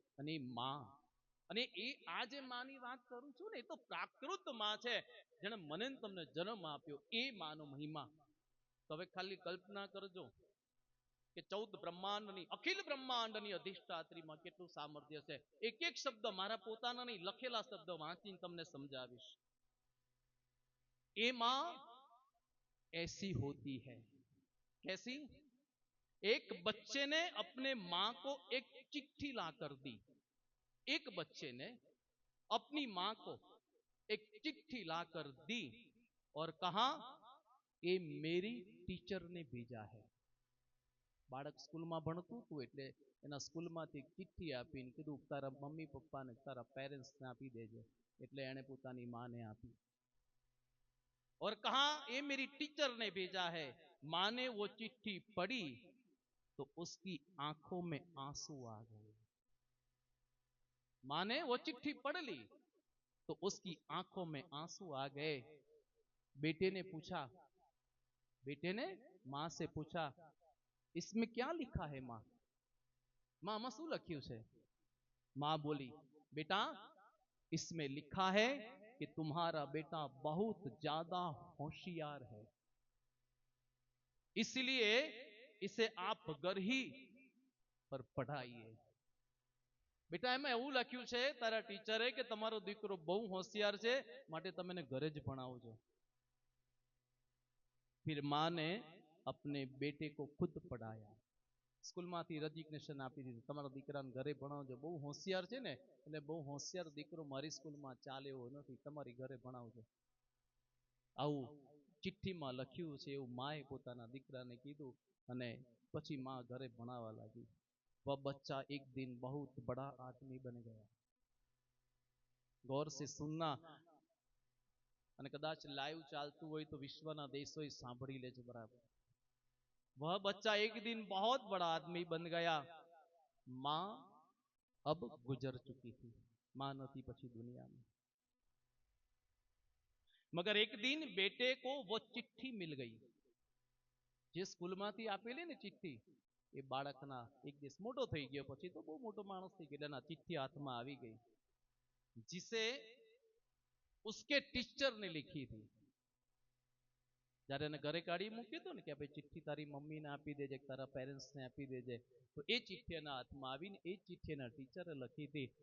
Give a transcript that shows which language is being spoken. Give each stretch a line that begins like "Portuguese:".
Gujarati: અને માં, અને એ આ જે માની વાત કરું છું ને, એ તો પ્રાકૃત માં છે, જેને મને તમને જન્મ આપ્યો, એ માનો મહિમા. તો હવે ખાલી કલ્પના કરજો કે 14 બ્રહ્માંડની, અખિલ બ્રહ્માંડની અધિષ્ઠાત્રીમાં કેટલું સામર્થ્ય છે. એક એક શબ્દ મારા પોતાના નહીં, લખેલા શબ્દ વાંચીને તમને સમજાવીશ. એ માં
Hindi: ऐसी होती है. कैसी? एक बच्चे ने अपने मां को एक चिट्ठी लाकर दी. एक बच्चे ने अपनी मां को एक चिट्ठी लाकर दी और कहा ये मेरी टीचर ने भेजा है.
Gujarati: બાળક સ્કૂલમાં ભણતું હતું એટલે એના સ્કૂલમાંથી ચિઠ્ઠી આપીને કીધું તારા મમ્મી પપ્પાને, તારા પેરેન્ટ્સને આપી દેજે, એટલે એણે પોતાની માને આપી.
Hindi: और कहा ये मेरी टीचर ने भेजा है. मां ने वो चिट्ठी पढ़ी तो उसकी आंखों में आंसू आ गए. मां ने वो चिट्ठी पढ़ ली तो उसकी आंखों में आंसू आ गए. बेटे ने पूछा, बेटे ने मां से पूछा इसमें क्या लिखा है मां?
Gujarati: मां आमा शू लख्યું છે?
Hindi: मां बोली बेटा इसमें लिखा है कि तुम्हारा बेटा बहुत ज्यादा होशियार है, इसलिए इसे आप घर ही पर पढ़ाइए.
Gujarati: बेटा એમાં એવું લખ્યું છે તારા ટીચરે કે તમારો દીકરો બહુ હોશિયાર છે, માટે તમે એને ઘરે જ ભણાવજો.
Hindi: फिर मां ने अपने बेटे को खुद पढ़ाया.
Gujarati: સ્કૂલમાંથી રજીગ્નેશન આપી દીધું, તમારા દીકરાને ઘરે ભણાવજો, બહુ હોશિયાર છે ને, એટલે બહુ હોશિયાર દીકરો મારી સ્કૂલમાં ચાલે એવો નથી, તમારી ઘરે ભણાવજો. આવું ચિઠ્ઠીમાં લખ્યું છે, એવું માએ પોતાના દીકરાને કીધું અને પછી માં ઘરે ભણાવવા લાગી.
Hindi: वह बच्चा एक दिन बहुत बड़ा आदमी बन गया. गौर से सुनना,
Gujarati: અને કદાચ લાઈવ ચાલતું હોય તો વિશ્વના દેશોએ સાંભળી લેજો બરાબર.
Hindi: वह बच्चा एक दिन बहुत बड़ा आदमी बन गया. मां अब गुजर चुकी थी.
Gujarati: मां नती પછી દુનિયામાં.
Hindi: मगर एक दिन बेटे को वो चिट्ठी मिल गई.
Gujarati: જે સ્કૂલમાંથી આપેલી ને ચિઠ્ઠી, એ બાળકના એક દિવસ મોટો થઈ ગયો, પછી તો બહુ મોટો માણસ થઈ ગયો, એના ચિઠ્ઠી હાથમાં આવી ગઈ,
Hindi: जिसे उसके टीचर ने लिखी थी.
Gujarati: જ્યારે એને ઘરે કાઢી મૂક્યો હતો ને કે ભાઈ ચિઠ્ઠી તારી મમ્મીને આપી દેજે, તારા પેરેન્ટ્સને આપી દેજે, તો એ ચિઠ્ઠી એના હાથમાં આવીને એ ચિઠ્ઠી એના ટીચરે લખી હતી.